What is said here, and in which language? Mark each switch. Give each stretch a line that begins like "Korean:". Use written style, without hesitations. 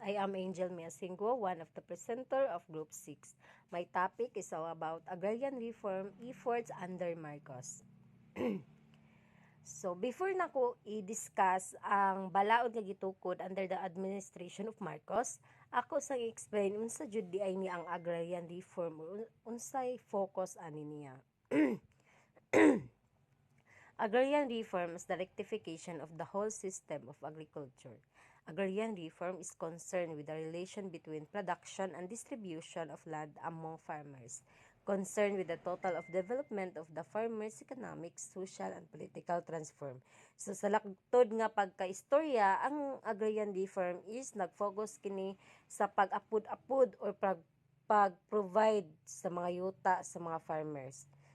English: I am Angel Miasinggo, one of the presenter of Group 6. My topic is all about agrarian reform efforts under Marcos.
Cebuano: So, before na ko i-discuss ang balaod nga gitukod
English: under the administration of Marcos,
Cebuano: ako sang explain unsa jud di ay ni ang agrarian reform or unsay focus ani niya.
English: Agrarian reform is the rectification of the whole system of agriculture. Agrarian reform is concerned with the relation between production and distribution of land among farmers, concerned with the total of development of the farmers' economic, social, and political transform.
Cebuano: So sa laktod nga pagkaistorya, ang agrarian reform is nag-focus kini sa pag-apod-apod or pag-provide sa mga yuta sa mga farmers.